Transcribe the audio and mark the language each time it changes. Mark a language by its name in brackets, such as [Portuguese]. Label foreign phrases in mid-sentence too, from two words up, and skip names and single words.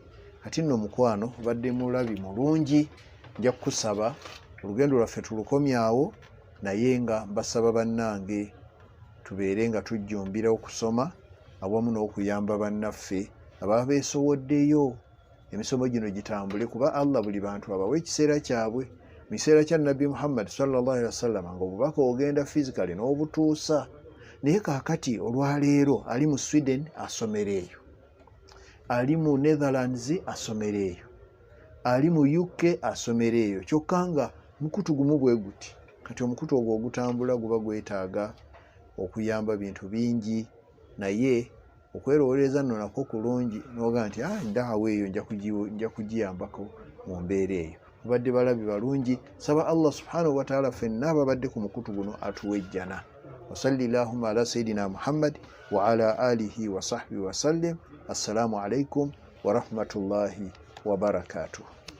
[Ganda] Kati nno mukwano obadde mulabi mulungi, nja kukusaba olugendo lwaffe tulukomyawo, naye nga mbasaba bannange tubeere nga tujjumbira okusoma awamu n'okuyamba bannaffe ababa beesowoddeyo emisomo gino gitambule, kuba Allah buli bantu abawa ekiseera kyabwe. Mu kiseera kya Nabbi Muhammad [Arabic] صلى الله عليه وسلم [Ganda] nga obubaka ogenda physically n'obutuusa, naye kaakati olwaleero ali mu Sweden asomera eyo, ali mu Netherlands asomera eyo, ali mu UK asomera eyo, kyokka nga mukutu gumu bwe guti. Kati omukutu ogwo ogutambula guba gwetaaga okuyamba bintu bingi, naye okwerowooleza nno nakwo kulungi n'oga nti endaawo eyo nja kugiyambako mu mbeera eyo. Mubadde balabi balungi, saba Allah [Arabic] سبحانه وتعالى [Ganda] ffenna ababadde ku mukutu guno atuwejjana. [Arabic] وصلى الله على سيدنا محمد وعلى آله وصحبه وسلم. السلام عليكم ورحمة الله وبركاته.